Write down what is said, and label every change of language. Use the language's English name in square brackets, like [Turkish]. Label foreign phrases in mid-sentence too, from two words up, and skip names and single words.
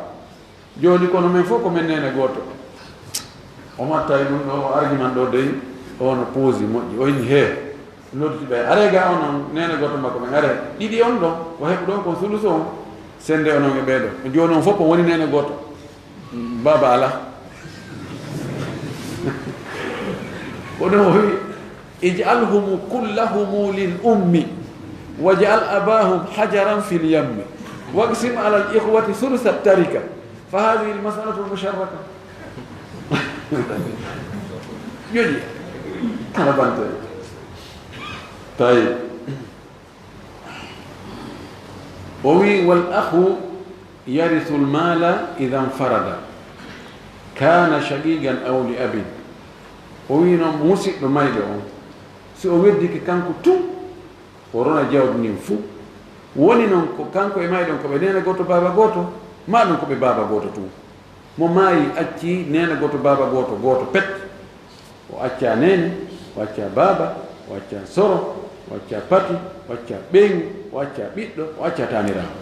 [Fula] Joni kono men fof ko men nene goto. O mattawi ɗum ɗo argument ɗo dey ono pose moƴƴi o inni he noddiɓe arega onon nene goto makko men are ɗiɗi on ɗon o heɓu ɗon ko suluso on sende onon e ɓeɗo. Joni on fof ko woni nene goto baba ala. Kono o wi [Arabic] اجعلهم كلهم للأم واجعل أباهم حجرا في اليم واقسم على الإخوة ثلث التركة فهذه المسألة المشتركة. [Fula] Yoni ala bante tay owi [Arabic] والأخ يرث المال إذا انفرد كان شقيقا أو لأب. [Fula] Owi no musidɗo mayde on si o weddiki kanko tum o rona jawdi ndin fuu woni noon ko kanko e mayɗon ko ɓe nene goto baba goto ma ɗum ko ɓe baba goto tum. Mo maayi acci nene goto baba goto pet, o acca nene, o acca baba, o acca soro, o acca pati, o acca ɓeŋu, o acca ɓiɗɗo, o acca taniraɗo.